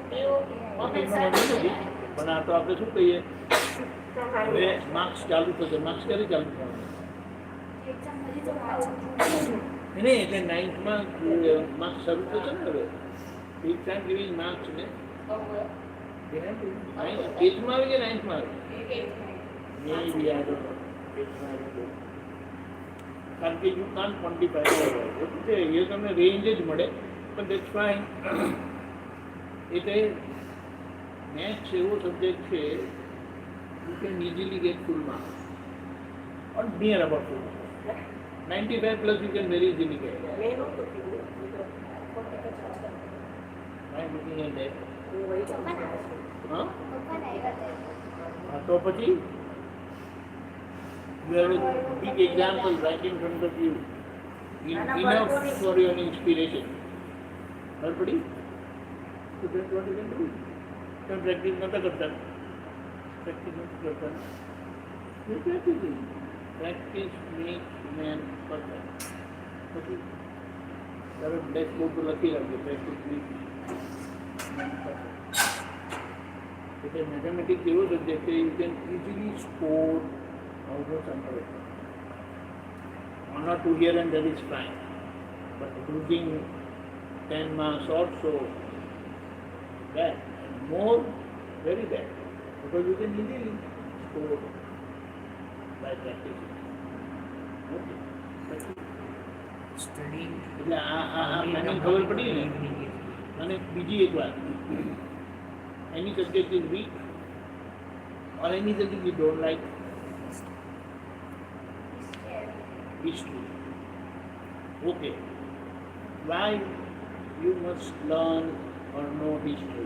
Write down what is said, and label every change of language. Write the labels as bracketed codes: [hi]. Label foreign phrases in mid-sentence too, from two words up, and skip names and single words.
[gu] પણ આ તો આપણે શું કહીએ હવે માર્ક્સ ચાલુ થશે. માર્ક્સ ક્યારે ચાલુ થવાના? એક્ઝામ હજી તો પાછળ નહીં એટલે 9thમાં માર્ક્સ શરૂ થશે ને હવે. એક [en] time giving marks [gu] ને 8thમાં આવે કે 9thમાં આવે? [en] Maybe I don't know. [gu] 8thમાં આવે. કારણ કે [en] you can't quantify [gu] એટલે એ તમને રેન્જ જ મળે પણ [en] that's fine. [gu] એટલે મેથ્સ એવો સબ્જેક્ટ છે [en] you can easily get full marks or near about full marks. 95 plus you can very easily get. I'm looking at that. Huh? So પછી you have a big example right in front of you. Enough for your inspiration. Everybody? So that's what you can do. So practice not करता. Practice not करता. You practice. Practice makes man perfect. [gu] પછી તારે [en] black board [gu] પર લખી રાખજો [en] practice makes man perfect. [gu] એટલે મેથેમેટિક્સ એવો સબ્જેક્ટ છે [en] you can easily score almost 100. 1 or 2 here and there is fine, but losing 10 marks also bad, and more very bad, because you can easily score by practicing. Okay. Studying. [gu] એટલે મને ખબર પડી ને. અને બીજી એક વાત, [en] any subject is weak or any subject you don't like, history. Okay. Why you must learn or know history?